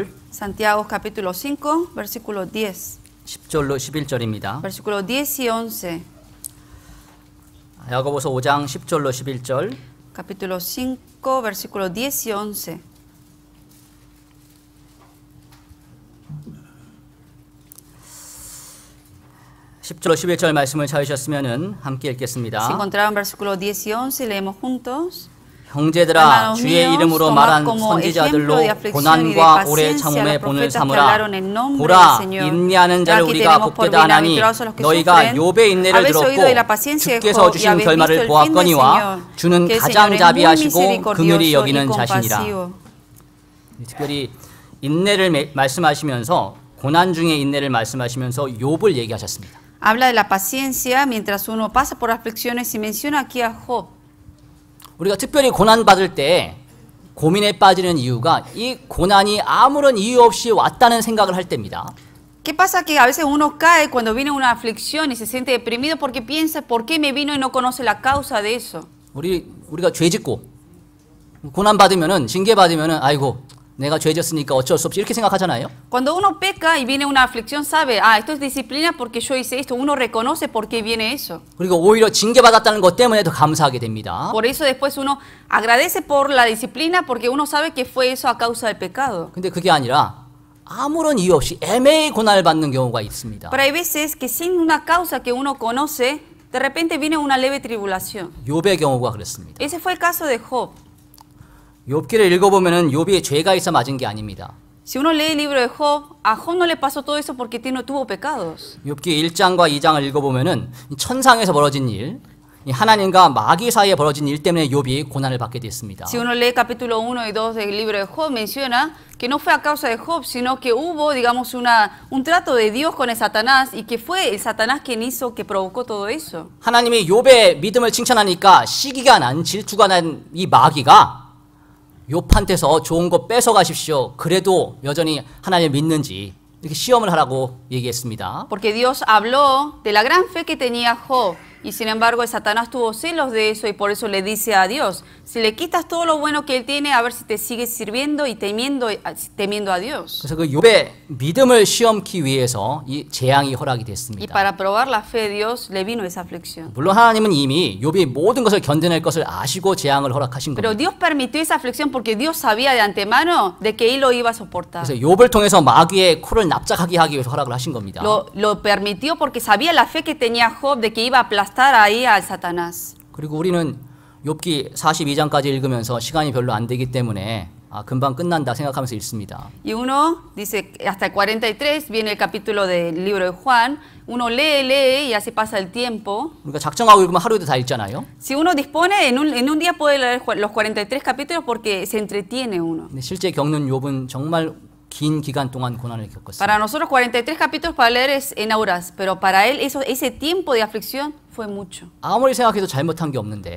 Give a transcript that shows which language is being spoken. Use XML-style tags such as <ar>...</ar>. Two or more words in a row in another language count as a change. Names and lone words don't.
<es>Santiago, capítulo 5, versículo 10.</es> <ko>10절로 11절입니다.</ko> <es>Versículo 10 y 11.</es> <ko>야고보서 5장 10절로 11절</ko> <es>Capítulo 5, versículo 10 y 11.</es> <ko>십 10절로 11절 말씀을 찾으셨으면 함께 읽겠습니다.</ko> <es>Si encontraron versículo 10 y 11, leemos juntos.</es> <ko>형제들아 주의 이름으로 말한 선지자들로 고난과 오래 참음의 본을 삼으라. 보라 인내하는 자를 우리가 복되다 하나니 너희가 욥의 인내를 들었고 주께서 주신 결말을 보았거니와 주는 가장 자비하시고 긍휼히 여기는 자신이라. 특별히 인내를 말씀하시면서 고난 중에 인내를 말씀하시면서 욥을 얘기하셨습니다.</ko> <es>Habla de la paciencia mientras uno pasa por aflicciones y menciona aquí a Job.</es> <ko>우리가 특별히 고난 받을 때 고민에 빠지는 이유가 이 고난이 아무런 이유 없이 왔다는 생각을 할 때입니다.</ko> <es>¿Qué pasa? Que a veces uno cae cuando viene una aflicción y se siente deprimido porque piensa ¿por qué me vino y no conoce la causa de eso?</es> <ko>우리가 죄 짓고 고난 받으면은 징계 받으면은 아이고 내가 죄 졌으니까 어쩔 수 없이 이렇게 생각하잖아요.</ko> <es>Cuando uno peca y viene una aflicción sabe, esto es disciplina porque yo hice esto. Uno reconoce por qué viene eso.</es> <ko>그리고 오히려 징계 받았다는 것 때문에 더 감사하게 됩니다.</ko> <es>Por eso después uno agradece por la disciplina porque uno sabe que fue eso a causa del pecado.</es> <ko>근데 그게 아니라 아무런 이유 없이 애매히 고난을 받는 경우가 있습니다.</ko> <es>Pero hay veces que sin una causa que uno conoce, de repente viene una leve tribulación.</es> <ko>욥의 경우가 그렇습니다.</ko> <es>Ese fue el caso de Job.</es> <ko>욥기를 읽어보면은 욥이 죄가 있어 맞은 게 아닙니다.</ko> <es>Si uno lee el libro de Job, a Job no le pasó todo eso porque tuvo pecados.</es> <ko>욥기 1장과 2장을 읽어보면은 천상에서 벌어진 일, 하나님과 마귀 사이에 벌어진 일 때문에 욥이 고난을 받게 됐습니다.</ko> <es>Si uno lee capítulo 1 y 2 del libro de Job, menciona que no fue a causa de Job, sino que hubo, digamos, un trato de Dios con el Satanás y que fue el Satanás quien hizo, que provocó todo eso.</es> <ko>하나님이 욥의 믿음을 칭찬하니까 시기가 난, 질투가 난 이 마귀가 욥한테서 좋은 거 뺏어 가십시오. 그래도 여전히 하나님을 믿는지 이렇게 시험을 하라고 얘기했습니다.</ko> <es>Porque Dios habló de la gran fe que tenía Job Y sin embargo, Satanás tuvo celos de eso y por eso le dice a Dios, si le quitas todo lo bueno que él tiene, a ver si te sigues sirviendo y temiendo a Dios.</es> <ko>그래서 그 욥의 믿음을 시험키 위해서 이 재앙이 허락이</ko> <es>Y</es> <ko>됐습니다.</ko> <es>para probar la fe de Dios, le vino esa aflicción.</es> <ko>물론 하나님은 이미 욥이 모든 것을 견뎌낼 것을 아시고 재앙을 허락하신</ko> <es>Pero</es> <ko>겁니다.</ko> <es>Dios permitió esa aflicción porque Dios sabía de antemano de que él lo iba a soportar.</es> <ko>그래서 욥을 통해서 마귀의 코를 납작하게 하기 위해서 허락을 하신 겁니다.</ko> <es>Lo permitió porque sabía la fe que tenía Job de que iba a aplastar ahí al Satanás.</es> <ko>그리고 우리는 욥기 42장까지 읽으면서 시간이 별로 안 되기 때문에 금방 끝난다 생각하면서 읽습니다.</ko> <es>Y uno dice, hasta el 43 viene el capítulo del libro de Juan, uno lee y así pasa el tiempo.</es> <ko>그러니까 작정하고 읽으면 하루에도 다 읽잖아요.</ko> <es>Si uno dispone, en un día puede leer los 43 capítulos porque se entretiene uno.</es> <ko>근데 실제 겪는 욥은 정말 긴 기간 동안 고난을 겪었어요.</ko> <es>Para nosotros 43 capítulos para leer es en horas, pero para él ese tiempo de aflicción fue mucho.</es> <ko>아무리 생각해도 잘못한 게 없는데</ko>